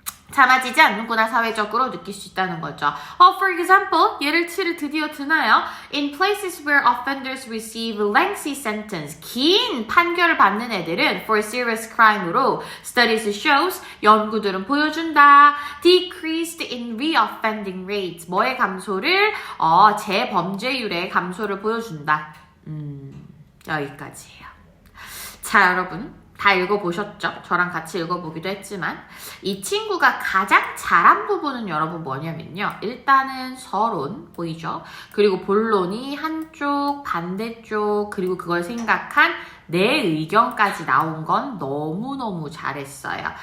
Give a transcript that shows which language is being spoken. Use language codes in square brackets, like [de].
[ko] 참아지지 않는구나 사회적으로 느낄 수 있다는 거죠. [en] For example, [ko] 예를 드디어 드나요? [en] In places where offenders receive lengthy sentence, [ko] 긴 판결을 받는 애들은 [en] for serious crime으로 studies shows, [ko] 연구들은 보여준다. [en] Decreased in reoffending rates, [ko] 뭐의 감소를? 재범죄율의 감소를 보여준다. 여기까지예요. 자, 여러분. 다 읽어보셨죠? 저랑 같이 읽어보기도 했지만 이 친구가 가장 잘한 부분은 여러분 뭐냐면요. 일단은 서론 보이죠? 그리고 본론이 한쪽, 반대쪽 그리고 그걸 생각한 내 의견까지 나온 건 너무너무 잘했어요.